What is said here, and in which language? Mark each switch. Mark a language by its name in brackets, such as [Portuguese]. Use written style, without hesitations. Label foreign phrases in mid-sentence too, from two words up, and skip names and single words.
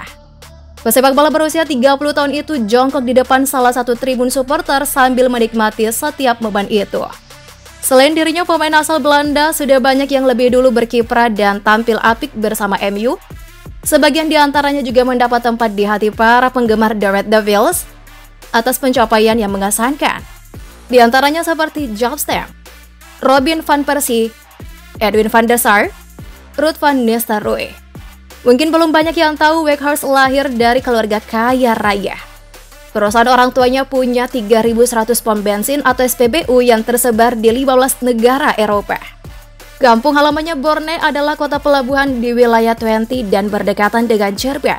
[Indonesian] Pesepak bola berusia 30 tahun itu jongkok di depan salah satu tribun supporter sambil menikmati setiap momen itu. Selain dirinya, pemain asal Belanda sudah banyak yang lebih dulu berkiprah dan tampil apik bersama MU. Sebagian di antaranya juga mendapat tempat di hati para penggemar The Red Devils atas pencapaian yang mengesankan. Di antaranya seperti Jaap Stam, Robin van Persie, Edwin van der Sar, Ruud van Nistelrooy. Mungkin belum banyak yang tahu Weghorst lahir dari keluarga kaya raya. Perusahaan orang tuanya punya 3.100 pom bensin atau SPBU yang tersebar di 15 negara Eropa. Kampung halamannya Borne adalah kota pelabuhan di wilayah Twente dan berdekatan dengan Jerman.